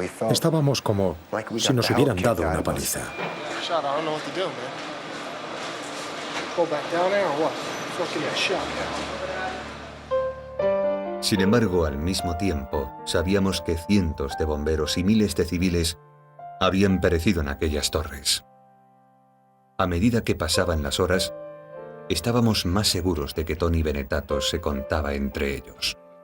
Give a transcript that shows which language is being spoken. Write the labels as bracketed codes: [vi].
[es] Estábamos como si nos hubieran dado una paliza. [en] Shot, I don't know what to do, man. Go back down there or what? Fucking get shot. [es] Sin embargo, al mismo tiempo, sabíamos que cientos de bomberos y miles de civiles habían perecido en aquellas torres. A medida que pasaban las horas, estábamos más seguros de que Tony Benetatos se contaba entre ellos.